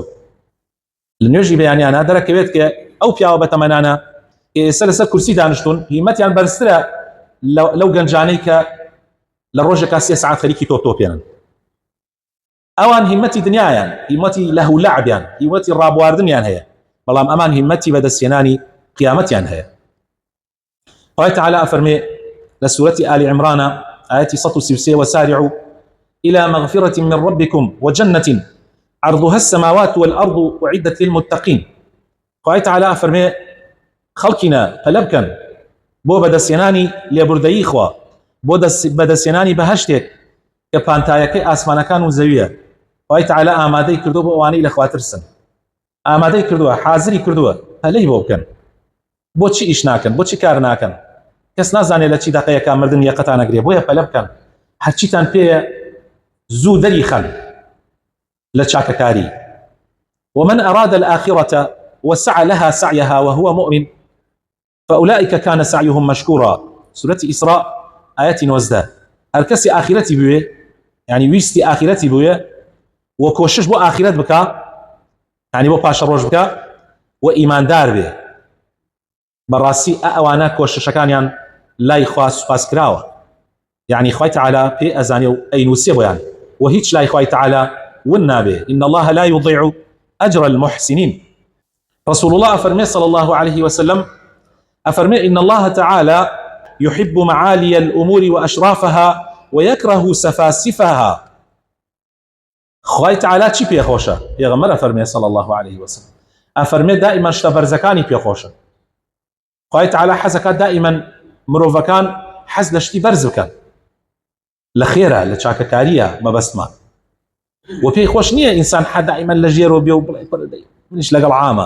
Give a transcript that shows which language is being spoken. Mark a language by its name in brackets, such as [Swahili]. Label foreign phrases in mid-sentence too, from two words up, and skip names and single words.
[Central Kurdish] لە نوێژی بەیانیانە دەرەکەوێت کە ئەو پیاوە بەتەمەنانە ئێستا لەسەر کورسی دانیشتون، هیمەتیان بەرزترە لەو گەنجانەی کە لە ڕۆژێکا 3 ساعت خەریکی تۆپێنن. ئەوان هیمەتی دنیایان، هیمەتی لەهو لەعبیان، هیمەتی ڕابواردنیان هەیە، بەڵام ئەمان هیمەتی بەدەستهێنانی قیامەتیان هەیە. خوای تەعالی ئەفەرمێ لە سورەتی [Arabic] آل عمران آية 133: وسارعوا إلى مغفرة من ربكم وجنة عرضها السماوات والأرض أعدت للمتقين. [Central Kurdish] خوای تەعالی ئەفەرمێ خەڵکینە پەلە بۆ بەدەستهێنانی لێبوردەیی خوا، بۆ بەدەستهێنانی بەهەشتێک کە پانتایەکەی ئاسمانەکان و زەویە. خوای تەعالی ئامادەی کردو بۆ ئەوانەی لە خواترسن، ئامادەی کردووە، حازری کردووە پەلەی بۆ بکەن. بۆچی ئیش ناکەن؟ بۆچی کار ناکەن؟ کەس نازانێت لە چی دەقەیەکە مردن یەقەتان ئەگرێ، بۆیە پەلە بکەن. هەرچیتان پێیە زوو دەری خەن لە چاکەکاری. [Arabic] ومن أراد الآخرة وسعى لها سعيها وهو مؤمن فأولئك كان سعيهم مشكورا. سورة إسراء آية 19. [Central Kurdish] هر کەسی ئاخرەتی بوێ، یعنی ویستی ئاخرەتی بوێ و کۆشش بۆ ئاخرەت بکە، یعنی بۆ پاشە ڕۆژ بکە و ئیماندار بێ، بەڕاستی ئەوانە کۆششەکانیان لای خوا سوپاس کراوە. یعنی خوای تەعالی پێ ئەزانێ و ئەینووسێ بۆیان، و هیچ لای خوای تەعالی ون نابێ. [Arabic] إن الله لا يضيع أجر المحسنين. رسول الله أفرمي صلى الله عليه وسلم أفرمي إن الله تعالى يحب معالي الأمور وأشرافها ويكره سفاسفها. [Central Kurdish] خوای تەعالی چی پێخۆشە؟ پێغەمبەر ئەفەرمێ [Arabic] صلى الله عليه وسلم، [Central Kurdish] ئەفەرمێ دائیمەن شتە بەرزەکانی پێخۆشن. خوای تەعالی حەزەکە دائیمەن مرۆڤەکان حەز لە شتی بەرز بکەن، لە خێرە، لە چاکەکاریە مەبەستمان. و پێی خۆش نییە ئینسان دائیمەن لە ژێرۆ بێ و بڵێ منیش لەگەڵ عامە.